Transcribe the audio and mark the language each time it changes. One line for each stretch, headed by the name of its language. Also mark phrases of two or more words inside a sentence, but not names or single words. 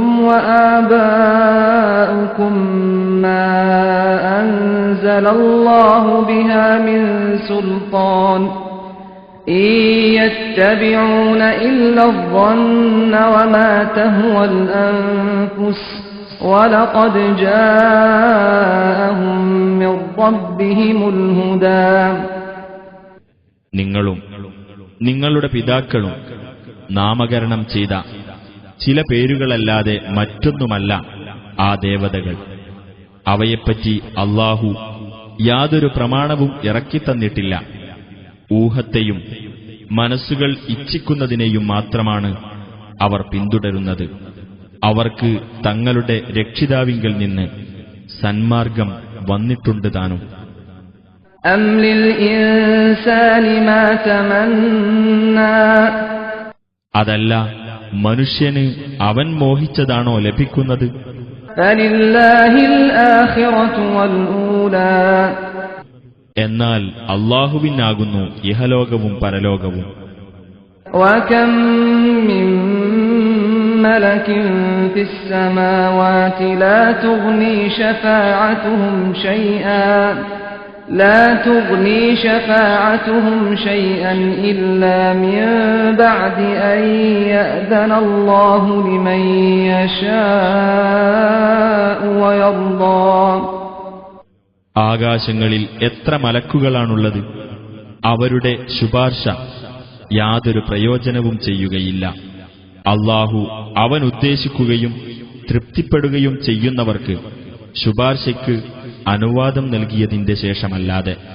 Arabic: وَآبَاؤُكُمْ مَا أَنزَلَ اللَّهُ بِهَا مِنْ سُلْطَانٍ إِنْ يَتَّبِعُونَ إِلَّا الظَّنَّ وَمَا تَهْوَى الْأَنفُسُ وَلَقَدْ جَاءَهُم مِّن رَّبِّهِمُ الْهُدَى.
Malayalam: നിങ്ങളും നിങ്ങളുടെ പിതാക്കളും നാമകരണം ചെയ്ത ചില പേരുകളല്ലാതെ മറ്റൊന്നുമല്ല ആ ദേവതകൾ. അവയെപ്പറ്റി അല്ലാഹു യാതൊരു പ്രമാണവും ഇറക്കിത്തന്നിട്ടില്ല. ഊഹത്തെയും മനസ്സുകൾ ഇച്ഛിക്കുന്നതിനെയും മാത്രമാണ് അവർ പിന്തുടരുന്നത്. അവർക്ക് തങ്ങളുടെ രക്ഷിതാവിങ്കൽ നിന്ന് സന്മാർഗം വന്നിട്ടുണ്ട് താനും.
Arabic: أم للإنسان ما تمنى
Malayalam: അതല്ല, മനുഷ്യന് അവൻ മോഹിച്ചതാണോ ലഭിക്കുന്നത്?
Arabic: فلله الآخرة والأولى
Malayalam: എന്നാൽ അല്ലാഹുവിനാകുന്നു ഇഹലോകവും പരലോകവും.
Arabic: وكم من ملك في السماوات لا تغني شفاعتهم شيئا إلا من بعد أن يأذن الله لمن يشاء ويرضى.
Malayalam: ആകാശങ്ങളിൽ എത്ര മലക്കുകളാണുള്ളത്? അവരുടെ ശുപാർശ യാതൊരു പ്രയോജനവും ചെയ്യുകയില്ല. അല്ലാഹു അവൻ ഉദ്ദേശിക്കുകയും തൃപ്തിപ്പെടുകയും ചെയ്യുന്നവർക്ക് ശുപാർശയ്ക്ക് അനുവാദം നൽകിയതിന്റെ ശേഷമല്ലാതെ.